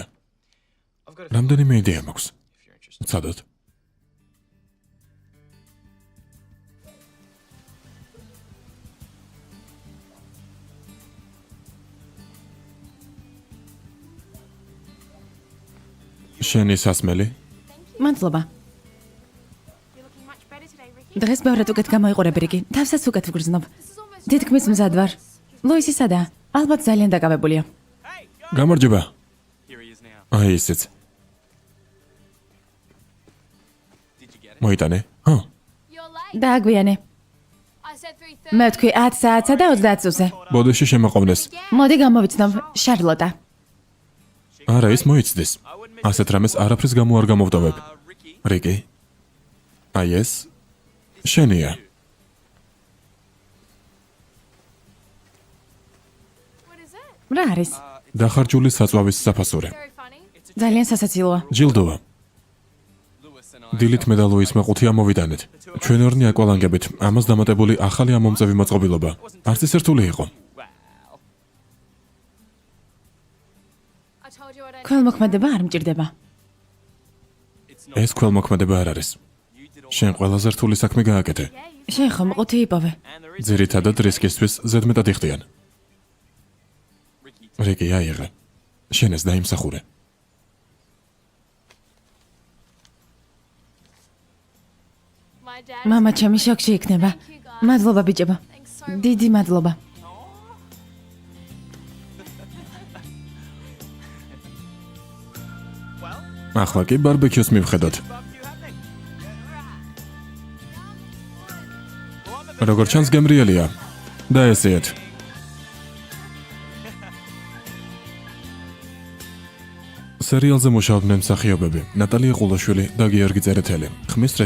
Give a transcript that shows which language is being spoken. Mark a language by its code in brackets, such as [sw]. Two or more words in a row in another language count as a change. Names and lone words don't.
[ka] რამდენიმე იდეა მაქვს. ცადოთ. შენი სასმელი? მადლობა. [en] You're looking much better today, Ricky. [ka] დღეს ბევრად უკეთ გამოიყურები რიკი. თავსაც უკეთ ვგრძნობ. [en] This is almost [ka] თითქმის მზად ვარ. ლუისი სადაა? ალბათ ძალიან დაკავებულია. გამარჯობა. [en] Here he is now. [ka] აი ისიც. [en] Did you get it? [ka] მოიტანე? ჰო, [en] You're late. [ka] დააგვიანე. [en] I said 3:30. [ka] მე ვთქვი 10 საათსა და 30 წუთზე. ბოდიში შემოყოვნეს. მოდი გამოვიცნობ, შარლოტა. არა, ის მოიცდის. ასეთ რამეს არაფრის გამო არ გამოვტოვებ. Ricky. რიკი. აი ეს შენია. [en] What is it? [ka] რა არის? დახარჯული საწვავის საფასური. [en] Very funny. [ka] ძალიან სასაცილოა. ჯილდოა. [en] Lewis and I. [ka] დილით მე და ლუისმა 5 ამოვიდანეთ. ჩვენ ორნი აკვალანგებით, ამას დამატებული ახალი ამომწევი მოწყობილობა. არც ის ერთული იყო. [en] Wow. I told you I don't. [ka] ქველმოქმედება არ მჭირდება. [en] It's not. [ka] ეს ქველმოქმედება არ არის. [en] You did all. [ka] შენ ყველაზე რთული საქმე გააკეთე. [en] Yeah, you. [ka] შენ ხომ ყუთი იპოვე? [en] And there is [ka] ძირითადად რისკისთვის ზედმეტად იხდიან. Ricky. რიკი, აიღე. შენ ეს დაიმსახურე. [en] My dad. [ka] მამა ჩემი შოქში იქნება. მადლობა ბიჭებო. [en] Thanks so much. [ka] დიდი მადლობა. [en] Well, [ka] ახლა კი ბარბეკიუს მივხედოთ. [en] barbecue happening. [ka] როგორ ჩანს გემრიელია. და ესეეთ. სერიალზე მუშაობდნენ მსახიობები ნატალია ყულაშვილი და გიორგი წერეთელი.